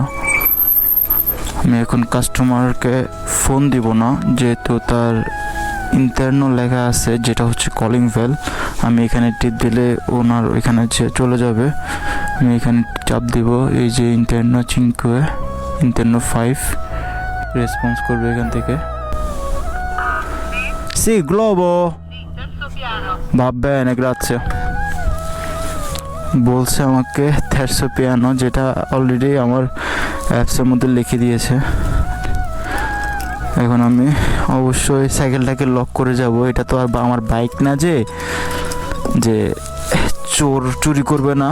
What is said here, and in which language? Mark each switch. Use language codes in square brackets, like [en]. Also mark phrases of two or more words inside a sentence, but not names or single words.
[bn] আমি এখন কাস্টমারকে ফোন দিব না, যেহেতু তার ইন্টারনো লেখা আছে যেটা হচ্ছে কলিং বেল। আমি এখানে টিপ দিলে ওনার ওইখানে চলে যাবে। আমি এখানে চাপ দিব, এই যে ইন্টারনো 5, ইন্টারনো 5 রেসপন্স করবে এখান থেকে। [it] Sì, globo. Va bene, grazie. [bn] বলছে আমাকে [it] terzo piano, [bn] যেটা অলরেডি আমার অ্যাপসের মধ্যে লিখে দিয়েছে। এখন আমি অবশ্যই সাইকেলটাকে লক করে যাব। এটা তো আর আমার বাইক না যে চোর চুরি করবে না।